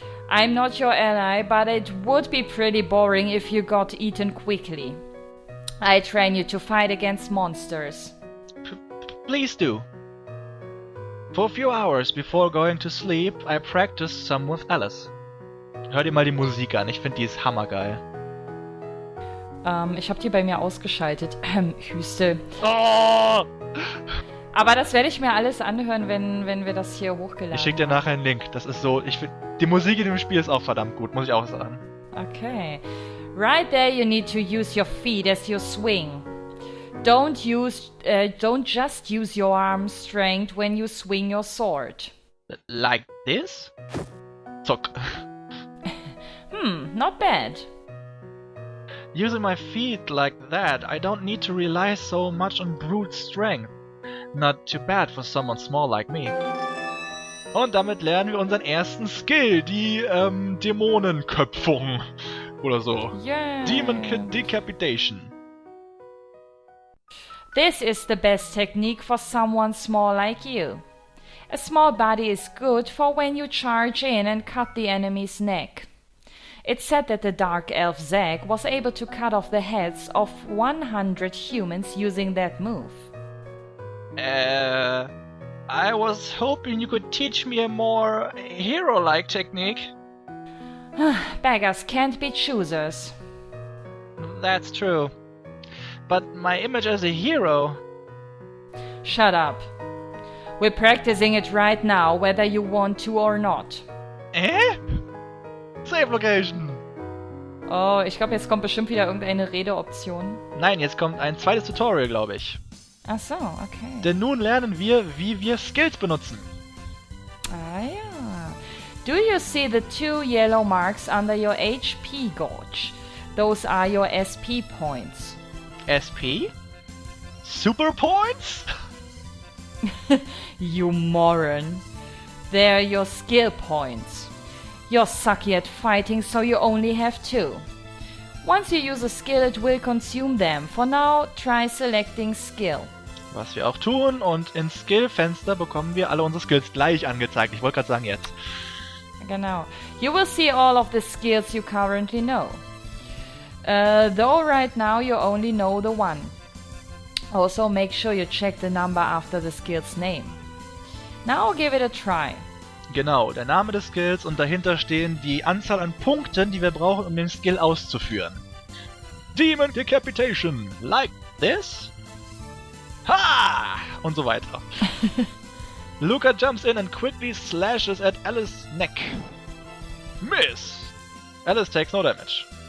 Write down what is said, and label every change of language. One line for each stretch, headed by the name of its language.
English: I'm not your ally, but it would be pretty boring if you got eaten quickly. I train you to fight against monsters. Please do. For a few hours before going to sleep, I practice some with Alice.
German: Hör dir mal die Musik an, ich finde die ist hammergeil. Ich habe die bei mir ausgeschaltet. Hüstel. Oh! Aber das werde ich mir alles anhören, wenn wir das hier hochgeladen haben. Ich schicke dir nachher einen Link. Das ist so, die Musik in dem Spiel ist auch verdammt gut, muss ich auch sagen. Okay.
English: Right there you need to use your feet as you swing. Don't just use your arm strength when you swing your sword. Like this? Zuck. Not bad. Using my feet like that, I don't need to rely so much on brute strength. Not too bad for someone small like me.
German: Und damit lernen wir unseren ersten Skill, die Dämonenköpfung. Oder so.
English: Yeah. Demon Decapitation. This is the best technique for someone small like you. A small body is good for when you charge in and cut the enemy's neck. It's said that the dark elf Zeg was able to cut off the heads of 100 humans using that move. I was hoping you could teach me a more hero-like technique. Beggars can't be choosers. That's true. But my image as a hero... Shut up. We're practicing it right now, whether you want to or not. Save Location!
German: Oh, ich glaube, jetzt kommt bestimmt wieder irgendeine Redeoption. Nein, jetzt kommt ein zweites Tutorial, glaube ich. Ach so, okay. Denn nun lernen wir, wie wir Skills benutzen. Ah ja.
English: Do you see the 2 yellow marks under your HP gauge? Those are your SP points. SP? Super Points? You moron. They're your skill points. You're sucky at fighting, so you only have 2. Once you use a skill, it will consume them. For now, try selecting skill.
German: Was wir auch tun, und ins Skill-Fenster bekommen wir alle unsere Skills gleich angezeigt. Ich wollte gerade sagen, jetzt. Genau.
English: You will see all of the skills you currently know. Though right now you only know the one. Also make sure you check the number after the skill's name. Now give it a try.
German: Genau, der Name des Skills und dahinter stehen die Anzahl an Punkten, die wir brauchen, um den Skill auszuführen.
English: Demon Decapitation, like this. Ha!
German: Und so weiter.
English: Luca jumps in and quickly slashes at Alice's neck. Miss! Alice takes no damage.